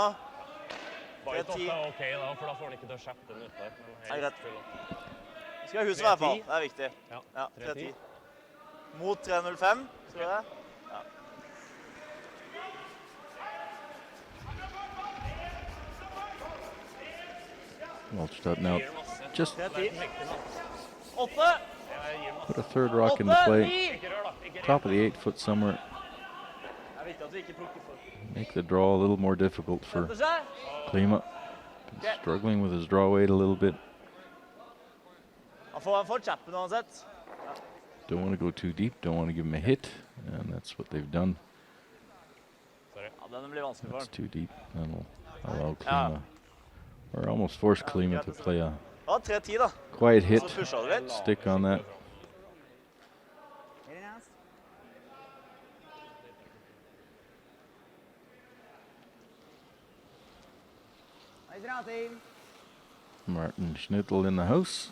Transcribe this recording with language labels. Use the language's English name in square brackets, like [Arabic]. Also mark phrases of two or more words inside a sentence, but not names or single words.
[Norwegian] Bare 8 ok da, for da får han ikke til å kjefte den ut der. Det greit. Vi skal huske I hvert fall, det viktig. Ja, 3-10. Mot 3-0-5, skal vi det? Ja. [English] WALSTAD now just 8! put a third rock into play. Top of the 8-foot somewhere. [Norwegian] Det viktig at vi ikke plukker for. [English] Make the draw a little more difficult for Klima. Struggling with his draw weight a little bit. [Norwegian] Han får chappen uansett. [English] Don't want to go too deep, don't want to give him a hit, and that's what they've done. [Norwegian] Ja, denne blir vanskelig for [English] It's too deep, and we'll allow Klima, or almost force Klima to play a quiet hit, stick on that. Martin SNITIL in the house.